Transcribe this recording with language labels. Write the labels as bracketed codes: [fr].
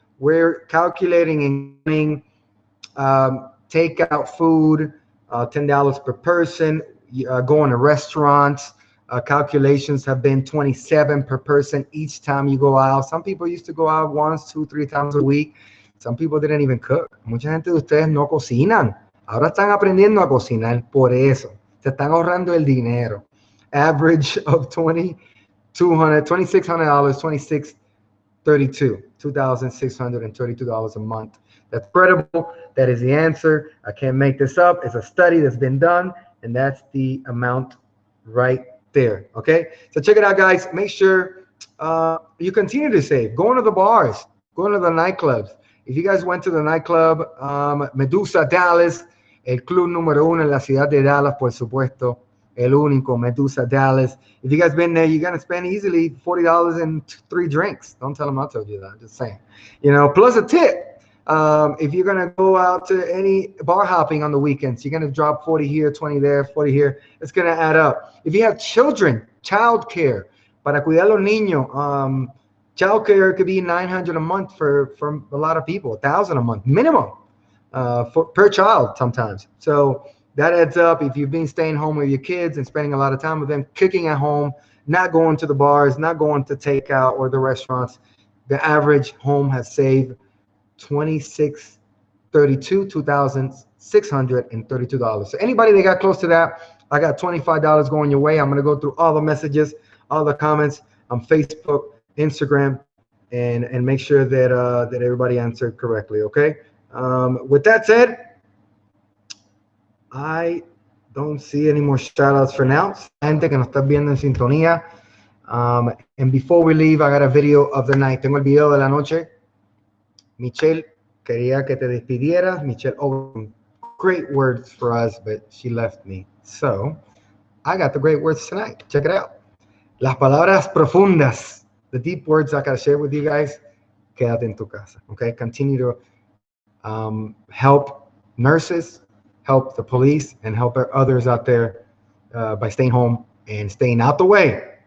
[en] We're calculating and takeout food, $10 per person. Going to restaurants. Calculations have been $27 per person each time you go out. Some people used to go out once, 2, 3 times a week. Some people didn't even cook. [es] Mucha gente de ustedes no cocinan. Ahora están aprendiendo a cocinar por eso. Se están ahorrando el dinero. [en] Average of $2,632 a month. That's credible. That is the answer. I can't make this up. It's a study that's been done, and that's the amount right there. Okay, so check it out, guys. Make sure you continue to save. Going to the bars, going to the nightclubs. If you guys went to the nightclub, [es] Medusa Dallas, el club número uno en la ciudad de Dallas, por supuesto, el único Medusa Dallas. [en] If you guys been there, you're gonna spend easily $40 and 3 drinks. Don't tell them I told you that. I'm just saying, plus a tip. If you're gonna go out to any bar hopping on the weekends, you're gonna drop 40 here, 20 there, 40 here. It's gonna add up. If you have children, child care, [es] para cuidar los niños, [en] child care could be $900 a month for a lot of people, $1,000 a month minimum per child sometimes. So that adds up. If you've been staying home with your kids and spending a lot of time with them, cooking at home, not going to the bars, not going to takeout or the restaurants, the average home has saved $2,632. So anybody that got close to that, I got $25 going your way. I'm going to go through all the messages all the comments on Facebook, Instagram, and make sure that that everybody answered correctly. Okay. With that said, I don't see any more shout outs for now. [es] Gente que nos está viendo en sintonía. [en] And before we leave, I got a video of the night. [es] Tengo el video de la noche. Michelle, quería que te despidieras. [en] Michelle, oh, great words for us, but she left me. So, I got the great words tonight. Check it out. [es] Las palabras profundas, [en] the deep words I got to share with you guys. [es] Quédate en tu casa. [en] Okay? Continue to help nurses, help the police, and help others out there by staying home and staying out the way.